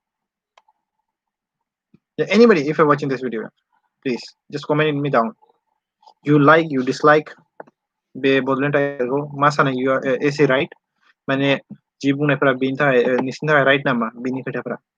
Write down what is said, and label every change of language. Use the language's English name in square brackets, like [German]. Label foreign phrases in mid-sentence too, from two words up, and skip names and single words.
[English] yeah, anybody if you're watching this video please just comment me down you like you dislike [Bodo] बे बड'लेण्ड टाइगारखौ मा सानो [English] you are is he right [Bodo] माने जि बुंनायफोरा बेनि थाखाय नोंसिनि थाखाय राइट नामा बेनि खोथाफोरा